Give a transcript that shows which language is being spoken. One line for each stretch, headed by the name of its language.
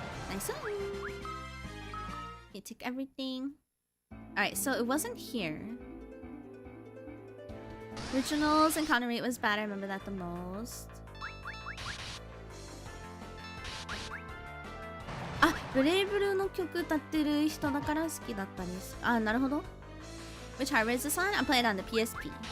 English: Nice. Okay, take everything. Alright, so it wasn't here. Originals encounter rate was bad. I remember that the most.
Japanese: Ah, Brave Blueの曲歌ってる人だから好きだったです。あ、なるほど。
English: Which hardware is this on? I'm playing on the PSP.